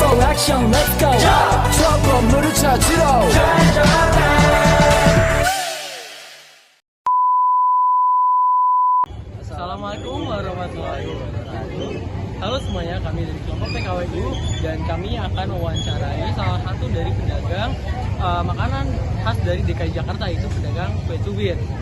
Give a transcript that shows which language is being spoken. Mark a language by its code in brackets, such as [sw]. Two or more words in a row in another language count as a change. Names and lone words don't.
[en] action let's go [ko] 저 건물을 찾으러 [ar] السلام عليكم ورحمة الله وبركاته. [id] Halo semuanya, kami dari kelompok PKWU dan kami akan mewawancarai salah satu dari pedagang makanan khas dari DKI Jakarta, yaitu pedagang kue cubit.